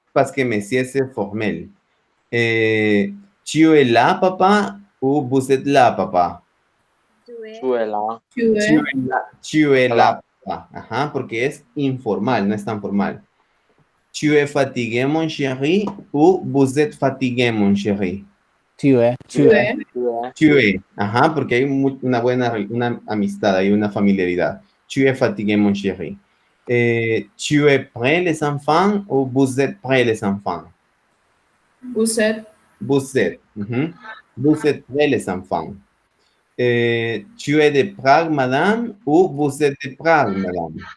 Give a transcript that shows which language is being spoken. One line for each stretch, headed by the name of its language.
French: Parce que monsieur, c'est formel. Tu es là, papa, ou vous êtes là, papa? Tu es là. Tu es là, papa.
Spanish: Ajá, porque es informal, no es tan formal.
French: Tu es fatigué, mon chéri, ou vous êtes fatigué, mon chéri? Tu es. Tu es. Tu es,
Spanish: ajá, porque hay una buena amistad, hay una familiaridad.
French: Tu es fatigué, mon chéri. Tu es prêt, les enfants, ou vous êtes prêts, les enfants? Vous êtes. Vous êtes. Vous êtes prêts, les enfants. Tu es de Prague, madame, ou vous êtes de Prague, madame?